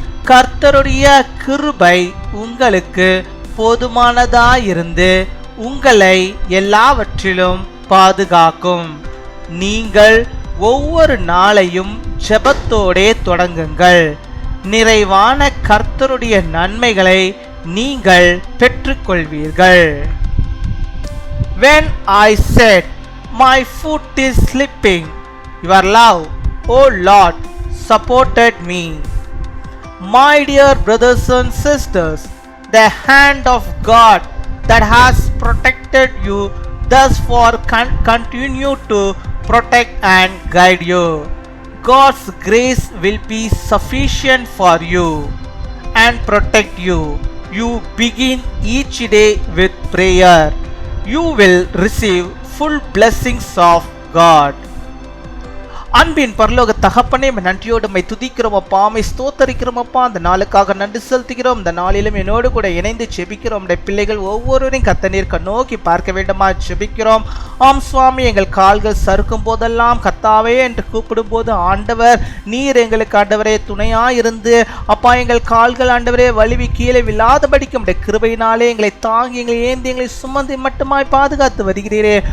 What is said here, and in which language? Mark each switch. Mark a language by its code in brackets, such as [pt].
[ta] கர்த்தருடைய கிருபை உங்களுக்கு போதுமானதாயிருந்து உங்களை எல்லாவற்றிலும் பாதுகாக்கும். நீங்கள் ஒவ்வொரு நாளையும் ஜெபத்தோடே தொடங்குங்கள். நிறைவான கர்த்தருடைய நன்மைகளை நீங்கள் பெற்றுக்கொள்வீர்கள். [en] When I said, my foot is slipping, your love, O Lord, supported me. My dear brothers and sisters, the hand of God that has protected you thus far continue to protect and guide you. God's grace will be sufficient for you and protect you. You begin each day with prayer. You will receive full blessings of God. [ta] அன்பின் பரலோக தகப்பனே, நன்றியோடு my துதிக்கிறோம் அப்பா, my ஸ்தோத்தரிக்கிறோம் அப்பா. அந்த நாளுக்காக நன்றி செலுத்துகிறோம். இந்த நாளிலும் என்னோடு கூட இணைந்து செபிக்கிறோம். நம்முடைய பிள்ளைகள் ஒவ்வொருவரையும் கர்த்தர் நோக்கி பார்க்க வேண்டுமா செபிக்கிறோம். ஆம் சுவாமி, எங்கள் கால்கள் சறுக்கும் போதெல்லாம் கர்த்தாவே என்று கூப்பிடும் போது ஆண்டவர் நீர் எங்களுக்கு ஆண்டவரே துணையாயிருந்து அப்பா எங்கள் கால்கள் ஆண்டவரே வலிவி கீழே விழாதபடிக்கு நம்முடைய கிருபையினாலே எங்களை தாங்கி எங்களை ஏந்தி எங்களை சுமந்து மட்டுமாய் பாதுகாத்து வருகிறீரே.